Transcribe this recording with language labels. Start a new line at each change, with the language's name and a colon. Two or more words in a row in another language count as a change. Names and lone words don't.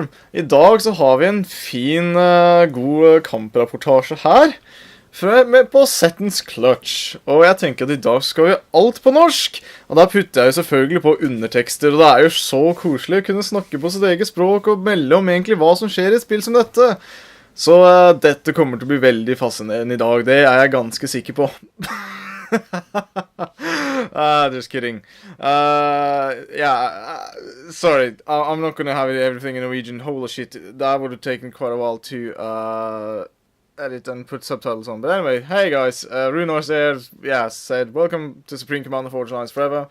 Norwegian: I dag så har vi en fin, god kamprapportasje her, på Seton's Clutch. Og jeg tenker at i dag skal vi alt på norsk, og da putter jeg jo selvfølgelig på undertekster, og det er jo så koselig å kunne snakke på sitt eget språk og melde om egentlig hva som skjer i et spill som dette. Så dette kommer til å bli veldig fascinerende i dag, det er jeg ganske sikker på.
English: Just kidding. Sorry, I'm not gonna have everything in Norwegian. Holy shit, that would have taken quite a while to edit and put subtitles on. But anyway, hey guys, Runar there, said, welcome to Supreme Commander Forge Alliance Forever.